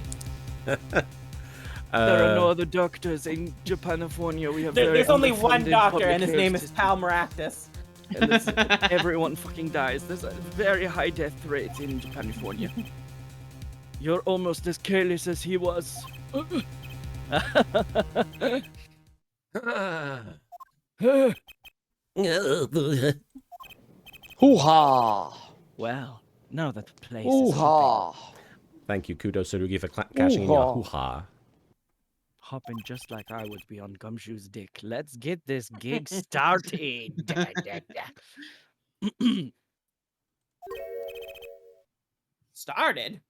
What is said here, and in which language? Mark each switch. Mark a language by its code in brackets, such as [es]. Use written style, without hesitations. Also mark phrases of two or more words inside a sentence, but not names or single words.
[en] There are no Uh, other doctors in Japanifornia. We have There's only one underfunded doctor, public and his health name is system, Pal Maractus. and everyone fucking dies. There's a very high death rate in Japanifornia. You're almost as careless as he was. Hoo-ha! Well, now that the place is Hoo-ha! Thank you, Kudo Tsurugi, for cashing in your Hoo-ha. hoo-ha. hopping just like I would be on Gumshoe's dick. Let's get this gig started. Started.